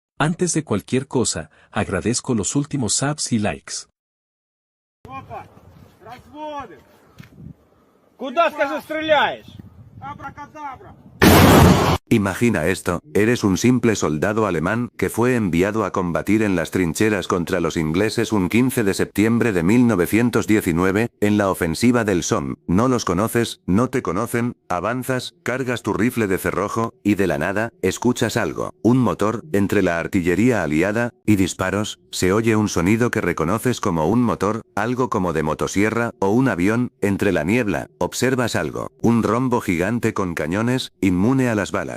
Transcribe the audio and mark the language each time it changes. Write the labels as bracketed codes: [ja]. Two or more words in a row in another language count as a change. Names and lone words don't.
[es] Antes de cualquier cosa, agradezco los últimos subs y likes. [ru] Опа! Разводим! Куда, скажи, стреляешь? Абракадабра! [es] Imagina esto, eres un simple soldado alemán que fue enviado a combatir en las trincheras contra los ingleses un 15 de septiembre de 1919, en la ofensiva del Somme. No los conoces, no te conocen, avanzas, cargas tu rifle de cerrojo, y de la nada, escuchas algo, un motor, entre la artillería aliada, y disparos, se oye un sonido que reconoces como un motor, algo como de motosierra, o un avión, entre la niebla, observas algo, un rombo gigante con cañones, inmune a las balas.